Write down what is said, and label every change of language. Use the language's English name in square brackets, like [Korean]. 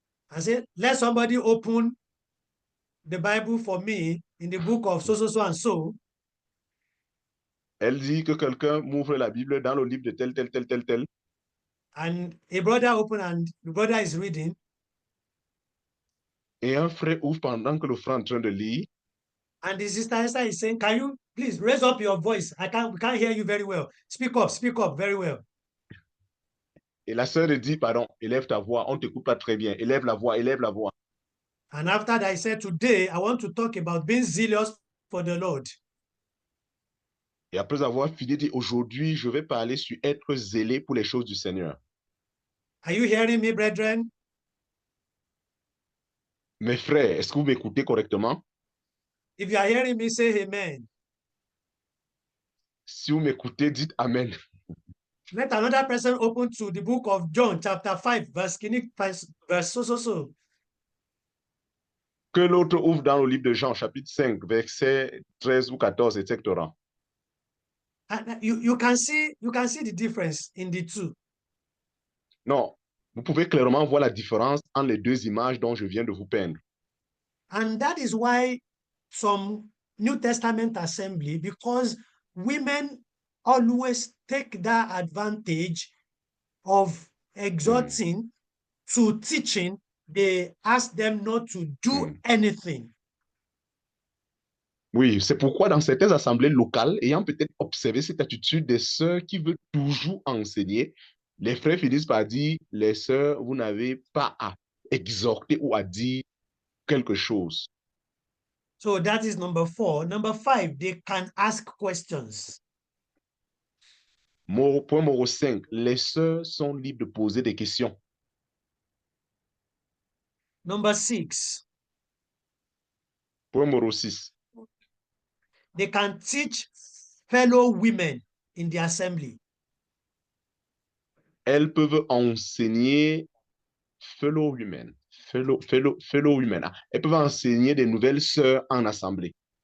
[English] and says, let somebody open the Bible for me in the book of so, so, so, and so. [French] Elle dit que quelqu'un m'ouvre la Bible dans le livre de tel. [English] And a brother opened and the brother is reading. [French] Et un frère ouvre pendant que le frère est en train de lire. [English] And the sister Esther is saying, can you please raise up your voice? We can't hear you very well. Speak up very well. [French] Et la sœur dit, pardon, élève ta voix, on ne t'écoute pas très bien. Élève la voix. [English] And after that, I said, today I want to talk about being zealous for the Lord. [French] Et après avoir fini, dit, aujourd'hui, je vais parler sur être zélé pour les choses du Seigneur. [English] Are you hearing me, brethren? [French] Mes frères, est-ce que vous m'écoutez correctement? [English] If you are hearing me, say amen. [French] Si vous m'écoutez, dites Amen. [English] Let another person open to the book of John, chapter 5, verse so. [French] Que l'autre ouvre dans le livre de Jean, chapitre 5, verset 13 ou 14, etc. [English] And you can see the difference in the two. [French] Non, vous pouvez clairement voir la différence entre les deux images dont je viens de vous peindre. [English] And that is why some New Testament assembly, because women always take that advantage of exhorting to teaching, they ask them not to do anything. [French] Oui, c'est pourquoi dans certaines assemblées locales, ayant peut-être observé cette attitude des sœurs qui veulent toujours enseigner, les frères finissent par dire, les sœurs, vous n'avez pas à exhorter ou à dire quelque chose. [English] So that is number 4. Number 5, they can ask questions. [French] Point numéro 5, les sœurs sont libres de poser des questions. [English] Number 6, [French] Point numéro 6, [English] they can teach fellow women in the assembly. [French] elles peuvent enseigner [English] fellow women. [French] Elles peuvent enseigner des nouvelles sœurs en assemblée.